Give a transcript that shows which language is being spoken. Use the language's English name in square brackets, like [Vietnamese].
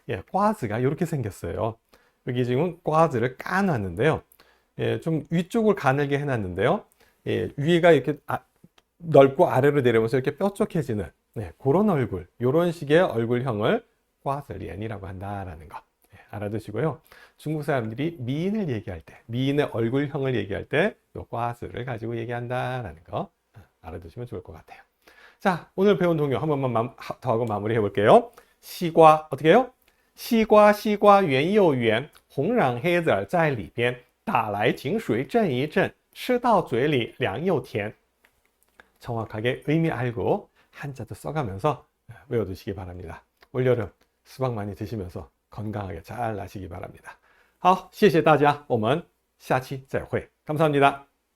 [Korean] 과즈가 이렇게 생겼어요. 여기 지금 과즈를 까놨는데요, 좀 위쪽을 가늘게 해놨는데요, 위가 이렇게 넓고 아래로 내려오면서 이렇게 뾰족해지는 그런 얼굴, 이런 식의 얼굴형을 과즈리엔이라고 한다라는 거 알아두시고요. 중국 사람들이 미인을 얘기할 때, 미인의 얼굴형을 얘기할 때 이 과즈를 가지고 얘기한다라는 거 알아두시면 좋을 것 같아요. 자, 오늘 배운 동요 한 번만 더 하고 마무리해 볼게요. 시과 어떻게 해요? [Chinese] 시과 시과 圆又圆红瓤黑籽在里边打来井水震一震吃到嘴里凉又甜. [Korean] 정확하게 의미 알고 한자도 써가면서 외워두시기 바랍니다. 올여름 수박 많이 드시면서 건강하게 잘 나시기 바랍니다. [Chinese] 好，谢谢大家，我们下期再会。 [Korean] 감사합니다.